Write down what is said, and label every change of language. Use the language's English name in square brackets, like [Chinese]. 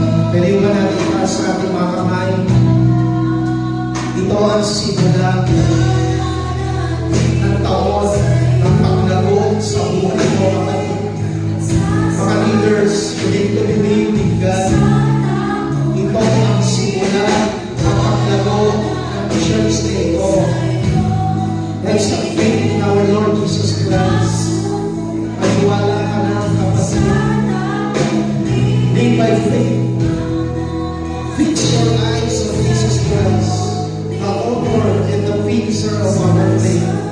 [Filipino] Pwede ba natin itaas sa ating mga kamay? Ito ang simula ng taon ng paglago sa buhay mo, kapatid. Mga leaders, [English] you need to believe in God. [Filipino] Ito ang simula ng paglago ng church na ito. [English] That's the faith in our Lord Jesus Christ. [Filipino] Maniwala ka na, kapatid. [English] Live by faith. Fix your eyes on Jesus Christ, the author and the finisher of our faith.